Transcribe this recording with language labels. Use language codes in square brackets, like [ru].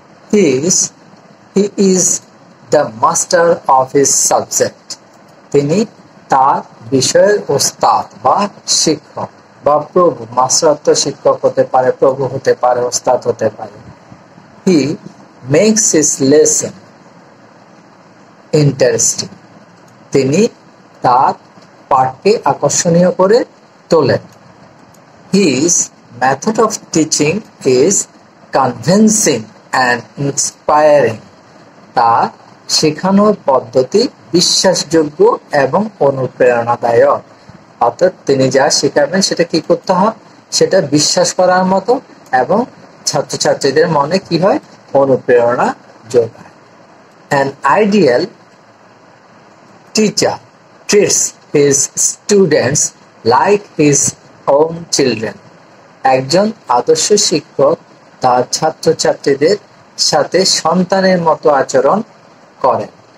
[en] He is the master of his subject. [bn] তিনি তার বিষয়ের ওস্তাদ বা শিক্ষক বা প্রভু। মাস্টার অর্থ শিক্ষক হতে পারে, প্রভু হতে পারে, ওস্তাদ হতে পারে। [en] He makes his lesson interesting. [bn] তিনি তার পাঠকে আকর্ষণীয় করে তোলেন। [en] His method of teaching is convincing and inspiring. [bn] তার শেখানোর পদ্ধতি বিশ্বাসযোগ্য এবং অনুপ্রেরণাদায়ক। অর্থাৎ তিনি যা শেখাবেন সেটা কি করতে হয়, সেটা বিশ্বাস করার মতো এবং ছাত্রছাত্রীদের মনে কি হয়, অনুপ্রেরণা যোগায়। [en] An ideal teacher treats his students like his own children. [bn] একজন আদর্শ শিক্ষক তার ছাত্রছাত্রীদের সাথে সন্তানের মতো আচরণ করেন।